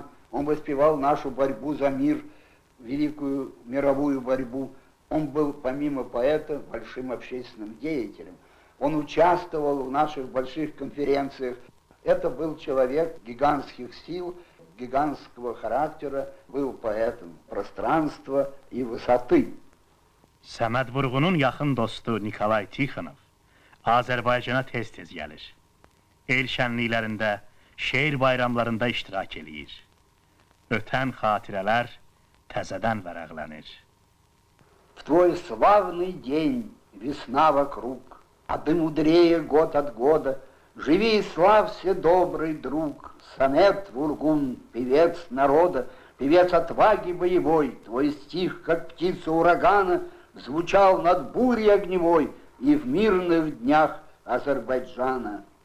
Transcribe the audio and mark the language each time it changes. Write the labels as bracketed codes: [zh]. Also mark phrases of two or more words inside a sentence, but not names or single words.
[ru] Он воспевал нашу борьбу за мир, великую мировую борьбу. Он был, помимо поэта, большим общественным деятелем. Он участвовал в наших больших конференциях. Это был человек гигантских сил, гигантского характера, был поэтом пространства и высоты. [az] Səməd Vurğunun yaxın dostu Nikolay Tixonov Azərbaycana tez-tez gəlir. El şənliklərində, şeir bayramlarında iştirak eləyir. Ötən xatirələr təzədən vərəqlənir. [ru] В твой славный день весна вокруг, а ты мудрее год от года. Живи и славься, добрый друг, Самет Вургун, певец народа, певец отваги боевой. Твой стих, как птица урагана, звучал над бурей огневой и в мирных днях Азербайджана.